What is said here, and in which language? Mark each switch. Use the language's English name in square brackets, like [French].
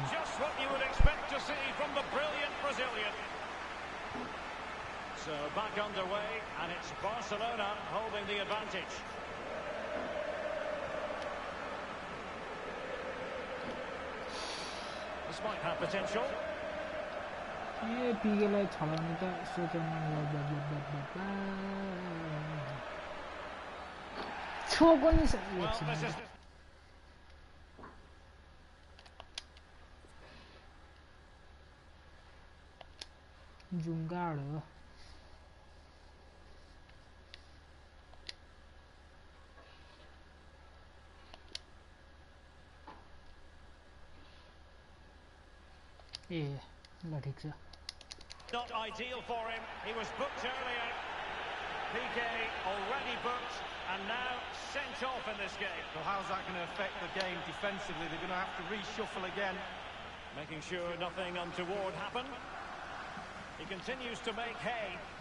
[English] Just what you would expect to see from the brilliant Brazilian. So back underway, and it's Barcelona holding the advantage. This might have potential. [Nepali] ए पिकेलाई छलाउने त सोचेन छोको नि जुङ्गाड हो ए ल ठीक छ [English] Not ideal for him. He was booked earlier. PK already booked and now sent off in this game. So how's that going to affect the game defensively? They're going to have to reshuffle again. Making sure nothing untoward happened. He continues to make hay.